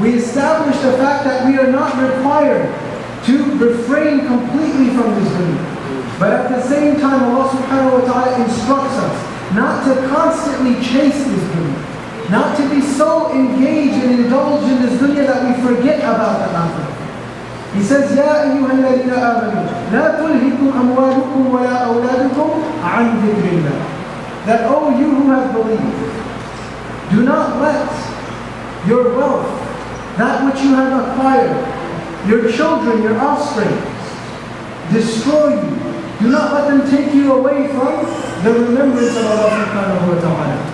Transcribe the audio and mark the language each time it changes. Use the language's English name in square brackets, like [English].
[English] We establish the fact that we are not required to refrain completely from this dunya. But at the same time, Allah subhanahu wa ta'ala instructs us not to constantly chase this dunya. Not to be so engaged and indulged in this dunya that we forget about the akhirah. He says, [Arabic] يَا أَيُّهَا الَّذِينَ آمَنُوا لَا تُلْهِكُمْ أَمْوَالُكُمْ وَلَا أَوْلَادُكُمْ عَنْ ذِكْرِ اللَّهِ. [English] That, O you who have believed, do not let your wealth, that which you have acquired, your children, your offspring, destroy you. Do not let them take you away from the remembrance of Allah subhanahu wa ta'ala.